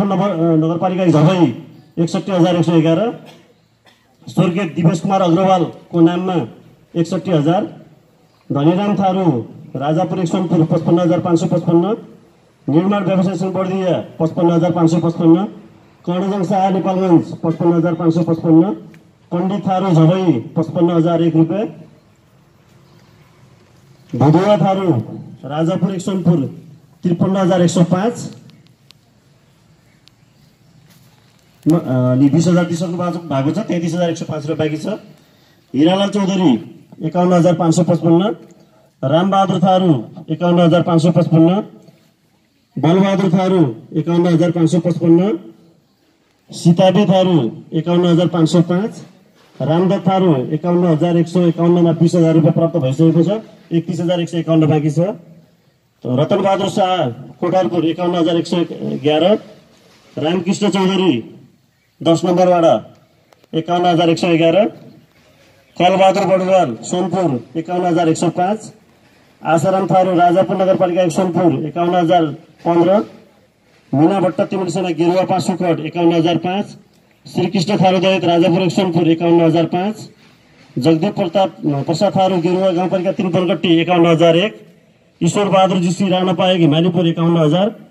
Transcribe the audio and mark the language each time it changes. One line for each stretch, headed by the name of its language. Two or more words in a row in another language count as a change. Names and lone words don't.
Nepali: नगरपालिका झबई 61,111, स्वर्गीय दिवेश कुमार अग्रवालको नाममा 61,000, धनीराम थारू राजापुर सोनपुर 55,555, निर्माण व्यवसाय संघ बर्दिया 55,555, कर्णजङ शाह नेपालगञ्ज 55,555, पण्डित थारू झबई 55,001 रुपियाँ, भुदुवा थारू राजापुर सोनपुर 53,105 अनि 20,000 दिइसक्नु भएको छ। 33,105 रुपियाँ बाँकी छ। हिरालाल चौधरी 51,555, रामबहादुर थारू 51,555, बलबहादुर थारू 51,555, सीताबे थारू 51,505, रामदत्त थारू 51,151 मा 20,000 रुपियाँ प्राप्त भइसकेको छ। 31,151 बाँकी छ। रतनबहादुर शाह कोटारपुर 51,111, रामकृष्ण चौधरी 10 नम्बर वाडा 51,111, कलबहादुर बडुवाल सोनपुर 51,105, आशाराम थारू राजापुर नगरपालिका 1 सोनपुर 51,015, मीना भट्ट तिमल सेना गेरुवा 5 सुखट 51,005, श्रीकृष्ण थारू दलित राजापुर 1 सोनपुर 51,005, जगदीप प्रसाद थारू गेरुवा गाउँपालिका 3 बनगट्टी 51,001, ईश्वर बहादुर जीसी राणापा हिमालीपुर 51,000,